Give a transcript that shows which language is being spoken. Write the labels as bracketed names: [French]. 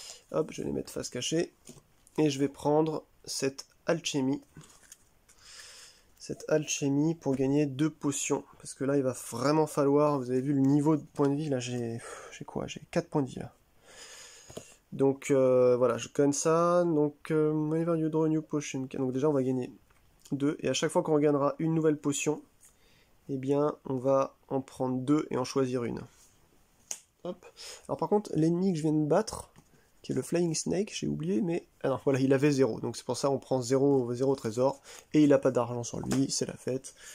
[French] Hop, je vais les mettre face cachée. Et je vais prendre cette alchimie. Cette alchimie pour gagner 2 potions. Parce que là il va vraiment falloir, vous avez vu le niveau de points de vie, là j'ai quoi? J'ai 4 points de vie là. Donc voilà, je connais ça. [English] Donc whenever you draw a new potion. [French] Donc déjà on va gagner 2. Et à chaque fois qu'on gagnera une nouvelle potion, eh bien on va en prendre 2 et en choisir une. Hop. Alors par contre, l'ennemi que je viens de battre, qui est le Flying Snake, j'ai oublié, mais... Ah non, voilà, il avait 0, donc c'est pour ça on prend 0 trésor, et il n'a pas d'argent sur lui, c'est la fête.